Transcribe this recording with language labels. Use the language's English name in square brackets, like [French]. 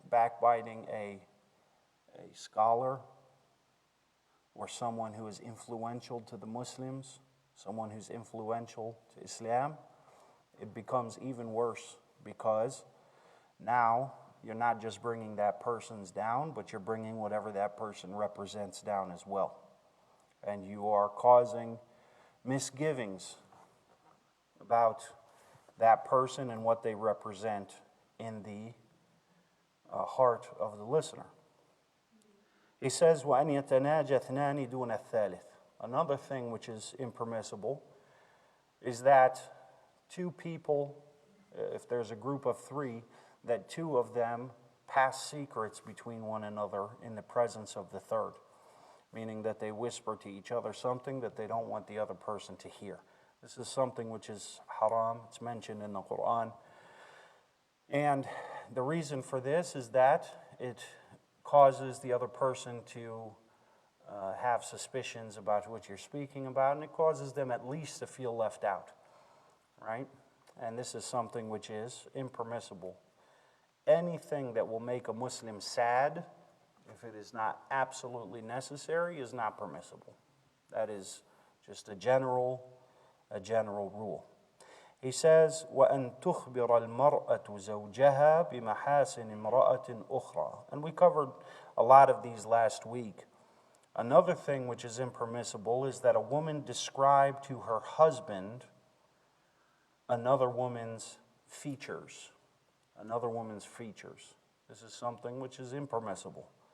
[English] Backbiting a scholar or someone who is influential to the Muslims, someone who's influential to Islam, it becomes even worse because now you're not just bringing that person's down, but you're bringing whatever that person represents down as well. And you are causing misgivings about that person and what they represent in the heart of the listener. He says, [Arabic] وَأَنْ يَتَنَاجَ اثْنَانِ دُونَ الثَّالِثِ. [English] Another thing which is impermissible is that two people, if there's a group of three, that two of them pass secrets between one another in the presence of the third, meaning that they whisper to each other something that they don't want the other person to hear. This is something which is haram. It's mentioned in the Quran. And the reason for this is that it causes the other person to have suspicions about what you're speaking about, and it causes them at least to feel left out, right? And this is something which is impermissible. Anything that will make a Muslim sad, if it is not absolutely necessary, is not permissible. That is just a general rule. He says, [Arabic] وَأَن تُخْبِرَ الْمَرْأَةُ زَوْجَهَا بِمَحَاسِنِ امْرَأَةٍ أُخْرَى. [English] And we covered a lot of these last week. Another thing which is impermissible is that a woman describe to her husband another woman's features. Another woman's features. This is something which is impermissible.